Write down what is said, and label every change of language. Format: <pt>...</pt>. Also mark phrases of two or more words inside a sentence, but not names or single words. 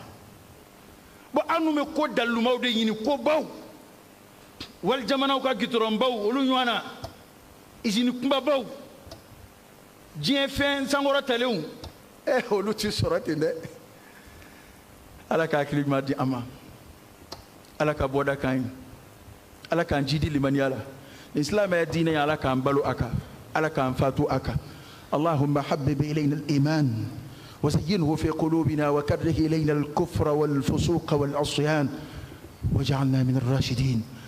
<bm>Bon an dun bɛ ko dalilumaw de ɲini ko baw wali jamanaw ka gitɔrɔn baw olu ɲɔgɔn na izini kunbabaw diɲɛ fɛn sankɔrɔtalenw olu ti sɔrɔ ten dɛ. Ala ka hakili ɲuman di an ma, Ala ka bɔda k'an ye, Ala k'an jidi limaniya la, ni silamɛya diinɛ ye Ala k'an balo a kan, Ala k'an fatu a kan.</bm> <ar>اللهم حبب إلينا الإيمان وزينه في قلوبنا وكره إلينا الكفر والفسوق والعصيان واجعلنا من الراشدين.</ar>